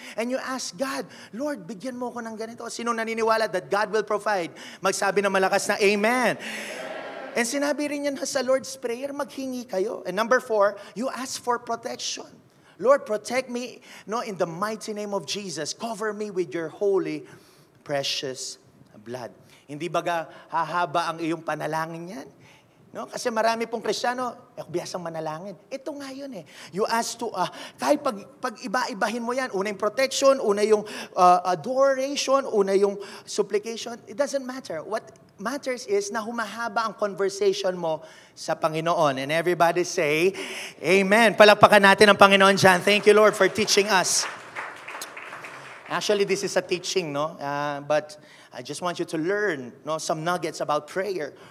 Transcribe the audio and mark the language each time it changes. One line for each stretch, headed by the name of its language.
English: And you ask God, Lord,
Filipino: bigyan mo ko ng ganito. Sino naniniwala
English: that God will provide?
Filipino: Magsabi ng malakas na Amen. And sinabi rin yan sa Lord's Prayer, maghingi kayo.
English: And number 4, you ask for protection. Lord, protect me in the mighty name of Jesus. Cover me with your holy, precious blood.
Filipino: Hindi baga hahaba ang iyong panalangin yan? No? Kasi marami pong Kristiyano, biyasang manalangin. Ito nga yun eh.
English: You ask to,
Filipino: kahit pag iba-ibahin mo yan, una yung protection, una yung adoration, una yung supplication,
English: it doesn't matter. What matters is
Filipino: na humahaba ang conversation mo sa Panginoon.
English: And everybody say, Amen.
Filipino: Palakpakan natin ang Panginoon dyan.
English: Thank you, Lord, for teaching us. Actually, this is a teaching, no? But I just want you to learn some nuggets about prayer.